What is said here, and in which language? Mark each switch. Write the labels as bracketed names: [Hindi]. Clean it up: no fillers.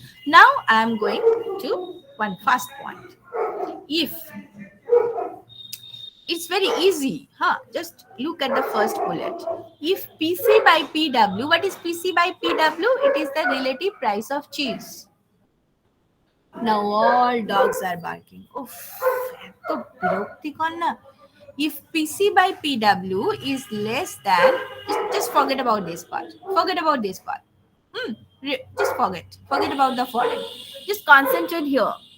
[English] Now I am going to one first point. If it's very easy, huh? Just look at the first bullet. If PC by PW, what is PC by PW? It is the relative price of cheese. Now all dogs are barking. [Bangla] Oof, এত বিরক্তিকর না? [English] If PC by PW is less than, just forget about this part. Forget about this part. Just forget about the foreign. Just concentrate here.